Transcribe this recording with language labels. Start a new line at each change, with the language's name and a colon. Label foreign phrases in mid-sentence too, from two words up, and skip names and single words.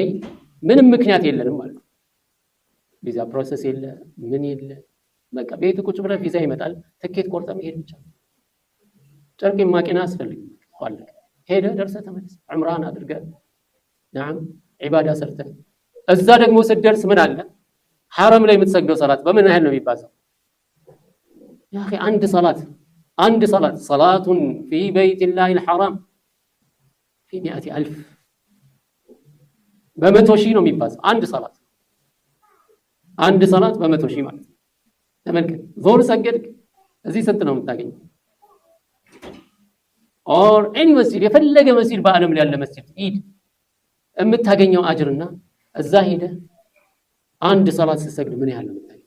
Amharic: ምንም ምክንያት የለንም ማለት ነው። ቪዛ ፕሮሰስ የለ ምን የለ በቃ ቤት ቁጭ ብለህ ቪዛ ይመጣል። ትኬት ቆርጠህ መሄድ ብቻ ጨርቅ ማቂና አስፈልግ ኋላ ሄደህ ደርሰህ ተመለስ። ዑምራን አድርገህ نعم ዒባዳ ሰርተህ እዛ ደግሞ ስትደርስ ምን አለ ሐረም ላይ የምትሰግደው ሰላት በምን ያህል ነው የሚባዛው?
Arabic: يا اخي
Amharic: አንድ ሰላት ሰላቱን
Arabic: في بيت الله الحرام في
Amharic: 100,000 በመቶ ሺህ ነው የሚባዛው አንድ ሰላት በመቶ ሺህ ማለት ተመልከት። ዞር ሰገድክ እዚህ ስንት ነው የምታገኘው?
English: or any
Amharic: መስጂድ የፈለገ መስጂድ በአለም ላይ ያለ መስጂድ ሂድ የምታገኘው አጅርና እዛ ሄደ አንድ ሰላት ስትሰግድ ምን ያህል ነው የምታገኘው?